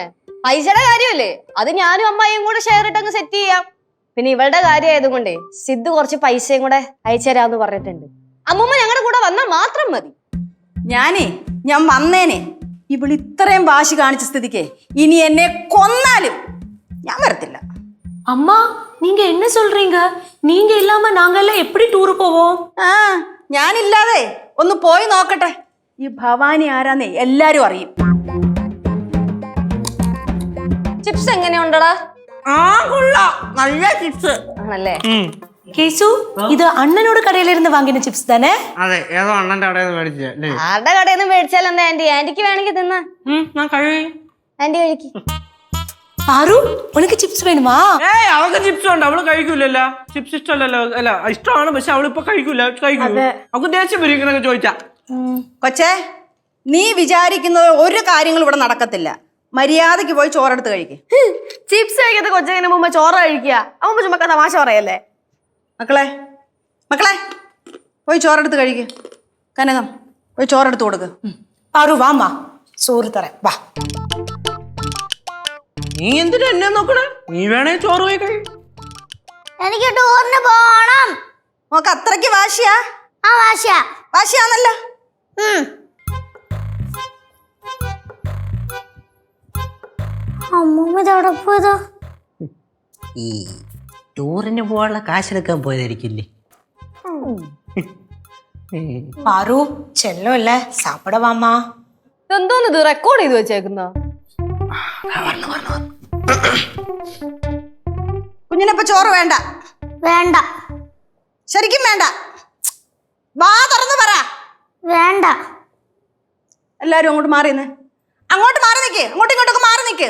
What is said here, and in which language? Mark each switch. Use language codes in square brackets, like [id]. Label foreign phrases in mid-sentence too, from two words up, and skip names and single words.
[ml] പൈസയുടെ കാര്യമല്ലേ, അത് ഞാനും അമ്മായിയും കൂടെ ഷെയർ ഇട്ടങ്ങ് സെറ്റ് ചെയ്യാം. പിന്നെ ഇവളുടെ കാര്യം ആയതുകൊണ്ടേ സിദ്ധു കുറച്ച് പൈസയും കൂടെ അയച്ചുതരാന്ന് പറഞ്ഞിട്ടുണ്ട്. അമ്മൂമ്മ ഞങ്ങളുടെ കൂടെ വന്നാൽ മാത്രം മതി. ഞാൻ വന്നേനെ. ഇവൾ ഇത്രയും വാശി കാണിച്ച സ്ഥിതിക്ക് ഇനി എന്നെ കൊന്നാലും ഞാൻ വരത്തില്ല. [ta] அம்மா நீங்க என்ன சொல்றீங்க? நீங்க இல்லாம நாங்க எல்லாம் எப்படி டூர் போவோம்? [ml] ആ ഞാനില്ലാതെ ഒന്ന് പോയി നോക്കട്ടെ. ഈ ഭവാനി ആരാന്നേ എല്ലാരും അറിയും. ചിപ്സ് എങ്ങനെയുണ്ടടാ? നല്ല ചിപ്സ് ആണല്ലേ? [ta] கேசு இது அண்ணனோட கடையில இருந்து வாங்கின சிப்ஸ் தானே? [ml] അതെ, ഏതോ അണ്ണന്റെ അവിടെ മേടിച്ചേ. ആരുടെ കടയിൽ നിന്ന് മേടിച്ചാൽ എന്താ ആന്റി? ആന്റിക്ക് വേണമെങ്കിൽ തിന്നാ. ആന്റി കഴിക്ക്. [ta] பாரு உனக்கு சிப்ஸ் வேணுமா? [ml] ഏയ് അവൾക്ക് ചിപ്സ് ഉണ്ട്, അവള് കഴിക്കൂലല്ലോ. ചിപ്സ് ഇഷ്ടമല്ലല്ലോ. അല്ല ഇഷ്ടമാണ്, പക്ഷെ അവളിപ്പോ കഴിക്കൂല. അവൾക്ക് ദേഷ്യം വരും ഇങ്ങനൊക്കെ ചോദിച്ചാ. കൊച്ചേ, നീ വിചാരിക്കുന്നത് ഒരു കാര്യങ്ങളും ഇവിടെ നടക്കത്തില്ല. മര്യാദക്ക് പോയി ചോറെടുത്ത് കഴിക്ക്. ചിപ്സ് കഴിക്കാത്ത കൊച്ചങ്ങനെ മുമ്പ് ചോറ് കഴിക്കുക. അമ്മ ചുമക്ക തമാശ പറയല്ലേ? മക്കളെ പോയി ചോറെടുത്ത് കഴിക്ക്. കനകം പോയി ചോറെടുത്ത് കൊടുക്ക്. [ta] பாரு வாமா, சோறு தரேன் வா. [ml] നീ എന്തിനാ എന്നെ നോക്കണേ? നീ വേണേ ചോറ് പോയി കഴി. എനിക്ക് ടൂറിന് പോണം. നോക്ക് അത്രയ്ക്ക് വാശിയാ? ആ വാശിയാന്നല്ലോ. അമ്മൂമ്മ ഇതവിടെ പോയതോ? ഈ ടൂറിന് പോകാനുള്ള കാശെടുക്കാൻ പോയതായിരിക്കില്ലേ? [ta] பாரு செல்லம் இல்ல, சாப்பிட வாமா. [ml] എന്തോന്ന് ഇത് റെക്കോർഡ് ചെയ്ത് വെച്ചേക്കുന്ന? കുഞ്ഞിനിപ്പോ ചോറ് വേണ്ട. വേണ്ട. ശരിക്കും വേണ്ട. വാ തുറന്ന് പറ. വേണ്ട. എല്ലാരും അങ്ങോട്ട് മാറി നിക്ക്. അങ്ങോട്ടും ഇങ്ങോട്ടൊക്കെ മാറി നിക്ക്.